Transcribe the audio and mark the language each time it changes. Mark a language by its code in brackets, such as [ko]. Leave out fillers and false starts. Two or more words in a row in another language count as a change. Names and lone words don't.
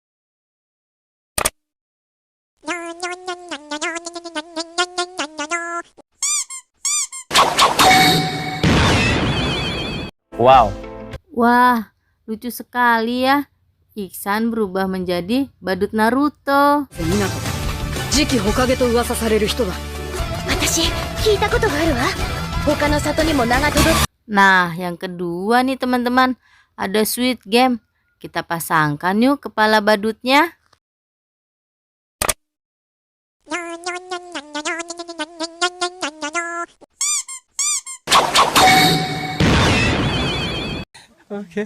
[id] Wow. Wah, lucu sekali ya. Iksan berubah menjadi badut Naruto. [ja] 次期ホカゲと噂される人だ。私聞いたことがあるわ。他の里にも名が届く。 [id] Nah, yang kedua nih teman-teman, ada [en] Sweet Game. [id] Kita pasangkan yuk kepala badutnya. Oke.